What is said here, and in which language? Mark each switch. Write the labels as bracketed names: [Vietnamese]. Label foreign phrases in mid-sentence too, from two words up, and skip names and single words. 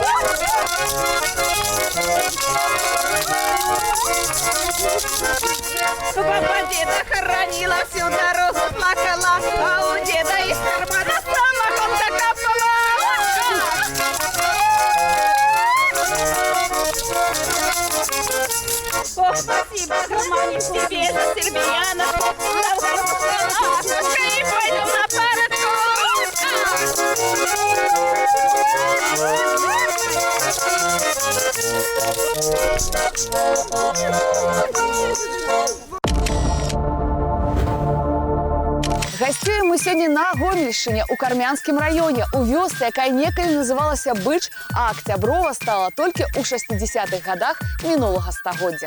[Russian] Баба деда хоронила, всю дорогу плакала, а у деда из кармана самогонка капала. Ох, спасибо, Романе, тебе за сербияна. И пойдем на парочку. [Belarusian] Гасцюем мы сёння на Гомельшчыне, у Кармянскім раёне, у вёсцы, якая некалі называлася Быч, а Акцяброва стала толькі ў 60-х гадах мінулага стагоддзя.